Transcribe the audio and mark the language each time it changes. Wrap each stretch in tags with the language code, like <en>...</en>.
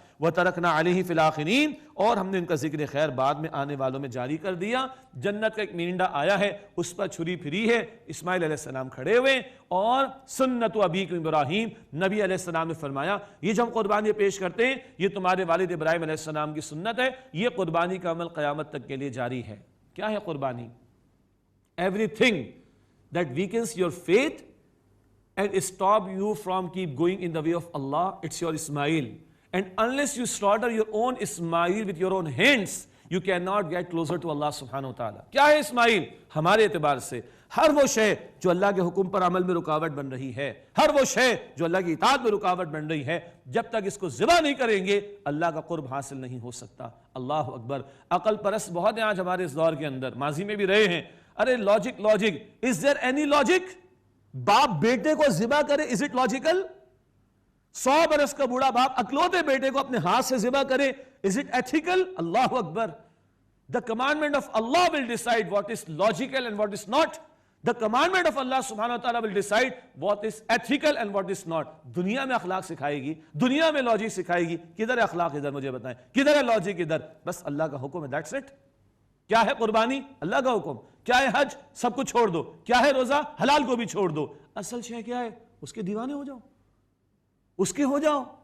<ar>وترکنا علیہ فی الاخرین,</ar> <ur>اور ہم نے ان کا ذکر خیر بعد میں آنے والوں میں جاری کر دیا. جنت کا ایک مینڈا آیا ہے, اس پر چھری پھری ہے, اسماعیل علیہ السلام کھڑے ہوئے, اور سنت ابیکم ابراہیم, نبی علیہ السلام نے فرمایا یہ جو ہم قربانی پیش کرتے ہیں یہ تمہارے والد ابراہیم علیہ السلام کی سنت ہے. یہ قربانی کا عمل قیامت تک کے لیے جاری ہے. کیا ہے قربانی؟</ur> <en>Everything that weakens your faith and stop you from keep going in the way of Allah, it's your Ismail. And unless you slaughter your own Ismail with your own hands, you cannot get closer to Allah subhanahu wa ta'ala.</en> <ur>کیا ہے اسماعیل؟ ہمارے اعتبار سے ہر وہ شے جو اللہ کے حکم پر عمل میں رکاوٹ بن رہی ہے, ہر وہ شے جو اللہ کی اطاعت میں رکاوٹ بن رہی ہے, جب تک اس کو ذبح نہیں کریں گے اللہ کا قرب حاصل نہیں ہو سکتا. اللہ اکبر. عقل پرست بہت ہیں آج ہمارے اس دور کے اندر, ماضی میں بھی رہے ہیں. Array logic,</ur> <en>is there any logic؟</en> <ur>باپ بیٹے کو ذبح کرے,</ur> <en>is it logical؟</en> <ur>100 برس کا بوڑھا باپ اکلوتے بیٹے کو اپنے ہاتھ سے ذبح کرے,</ur> <en>is it ethical؟</en> <ur>Allah Akbar.</ur> <en>The commandment of Allah will decide what is logical and what is not. The commandment of Allah subhanahu wa ta'ala will decide what is ethical and what is not.</en> <ur>دنیا میں اخلاق سکھائے گی, دنیا میں logic سکھائے گی. کدھر ہے اخلاق؟ ادھر مجھے بتائیں. کدھر ہے لاجک؟ ادھر. بس اللہ کا حکم ہے,</ur> <en>that's it.</en> <ur>کیا ہے قربانی؟ اللہ کا حکم. کیا ہے حج؟ سب کچھ چھوڑ دو. کیا ہے روزہ؟ حلال کو بھی چھوڑ دو. اصل شے کیا ہے؟ اس کے دیوانے ہو جاؤ, اس کے ہو جاؤ.</ur>